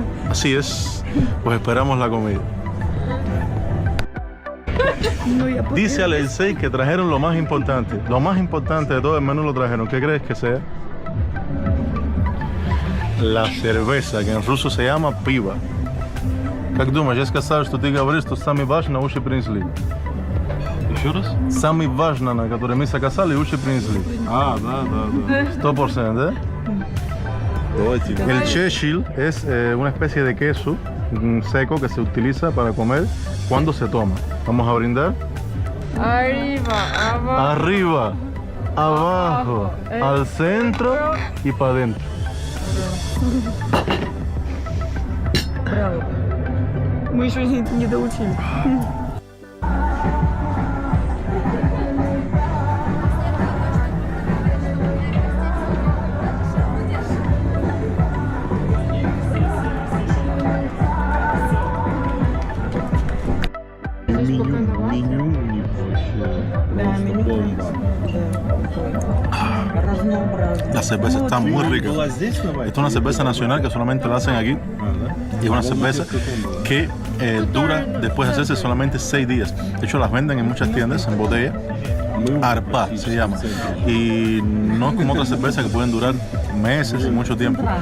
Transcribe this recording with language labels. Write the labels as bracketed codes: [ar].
[es] Así es, pues esperamos la comida. Dice Alexei que trajeron lo más importante. Lo más importante de todo el menú lo trajeron. ¿Qué crees que sea? La cerveza, que en ruso se llama piva. [ru] Как думаешь, я сказал, что ты говоришь, что самое важное уже принесли. Еще раз? Самое важное, на которое мы заказали, уже принесли. А, да. [es] 100%, ¿eh? [ru] Давайте. [es] El chechil es una especie de queso seco que se utiliza para comer cuando se toma. Vamos a brindar. Arriba, abajo. Arriba, abajo, al centro y para adentro. [ru] Браво. Мы еще не доучили. Меню у них вообще просто бомба. Разнообразно. La cerveza está muy rica. Была здесь, [es] Esta es una cerveza nacional que solamente la hacen aquí. Y es una cerveza que dura después de hacerse solamente 6 días. De hecho, las venden en muchas tiendas en botella. Arpa se llama. Y no es como otras cervezas que pueden durar meses y mucho tiempo.